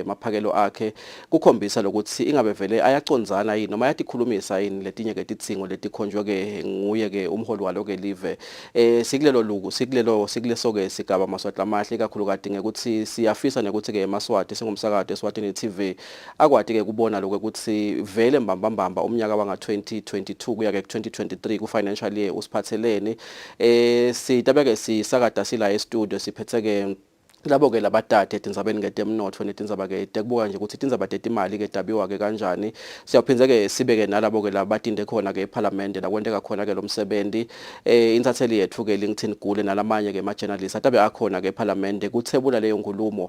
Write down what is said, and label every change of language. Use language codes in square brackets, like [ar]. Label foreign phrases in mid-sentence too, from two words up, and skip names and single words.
[ss] maphakelo akhe kukhombisa lokuthi ingabe vele ayacondzana yini noma yatikhulumisa yini letinye ke tidzingo letikhonjwe ke nguye ke umholi walo ke live sikulelo luku sikuleso ke sigaba maswahla mahle kakhulu kade ngekuthi siyafisa nekuthi ke emaswati singumsakazi EswatiniTV akwati ke kubona lokho ukuthi vele mbambamba umnyaka wanga 2022 kuya ke 2023 ku [en] financial year [ss] usiphathelene sitabeke sisakada sila e-studio siphethe ke labo ke labathathe tindzabeni ngetemnotho netindzaba ke tekubuka nje ukuthi tindzaba tetimali ke dabiwa ke kanjani siyaphinze ke sibeke nalabo ke labatinde khona ke eParliament la kwenteka khona ke lomsebenzi insatheli yethu ke LinkedIn Gule nalamanye ke ma-journalists atabe akhona ke eParliament kuthebula leyo nkulumo